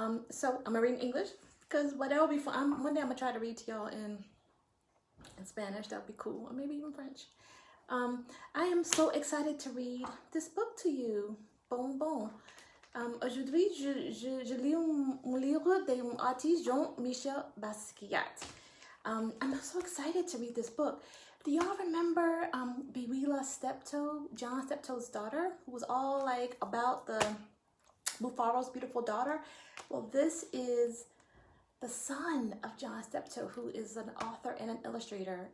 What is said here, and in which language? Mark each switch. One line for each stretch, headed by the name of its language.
English: So I'm gonna read in English because whatever be fun. One day I'm gonna try to read to y'all in Spanish. That'd be cool, or maybe even French. I am so excited to read this book to you.
French: Bon. Aujourd'hui, je lis un livre d'un artiste, Jean-Michel Basquiat.
English: I'm so excited to read this book. Do y'all remember Basquiat Steptoe, John Steptoe's daughter, who was all like about the Bufaro's beautiful daughter? Well, this is the son of John Steptoe, who is an author and an illustrator.